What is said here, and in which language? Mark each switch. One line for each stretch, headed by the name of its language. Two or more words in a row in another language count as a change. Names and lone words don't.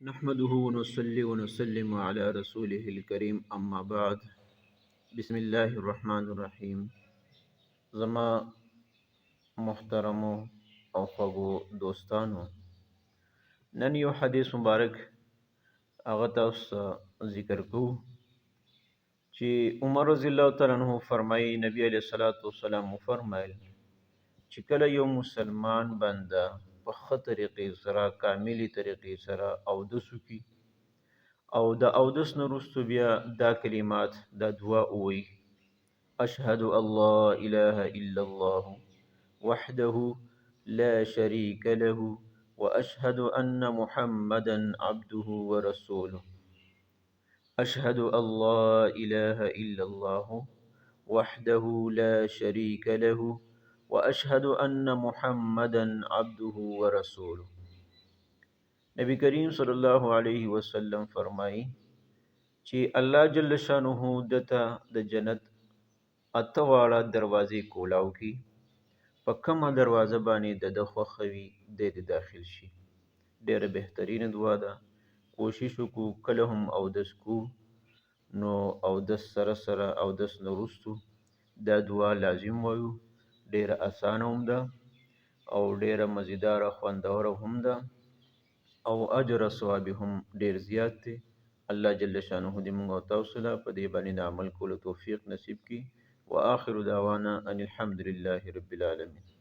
Arabic: نحمده ونصلي ونسلم على رسوله الكريم أما بعد. بسم الله الرحمن الرحیم.
Pashto: زما محترمو او خوږو دوستانو، نن یو حدیث مبارک هغه تاسو ته ذکر کوو چې عمر
Arabic: رضی الله تعالی عنہ
Pashto: فرمایي، نبی
Arabic: علیہ الصلوۃ والسلام
Pashto: فرمایل چې کله یو مسلمان بنده په ښه طریقې سره کاملي طریقې سره اودس وکړي او د اودس نه وروسته بیا دا کلمات دا دعا ووایي:
Arabic: اشهد ان لا اله الا الله وحده لا شريك له واشهد ان محمدا عبده ورسوله. اشهد ان لا اله الا الله وحده لا شريك له واشهد ان محمدا عبده ورسوله.
Pashto: نبی کریم
Arabic: صلی الله علیه وسلم
Pashto: فرمایي چې الله
Arabic: جل شانه
Pashto: دته د جنت اته واړه دروازې کولاو کی، په کومه دروازه باندې د خوښه وي د داخل شي. ډیره بهترینه دعا ده. کوشش وکړو کله هم اودس کو نو اودس سره سره اودس نه وروستو دا دعا لازم وایو. ډیره اسانه هم ده او ډیره مزیداره خوندوره هم ده او اجر او ثواب هم ډیر زیات دی. الله
Arabic: جل شانه
Pashto: دې موږ او تاسو ته په دې باندې د عمل کولو توفیق نصیب کړي.
Arabic: واخر دعوانا ان الحمد لله رب العالمین.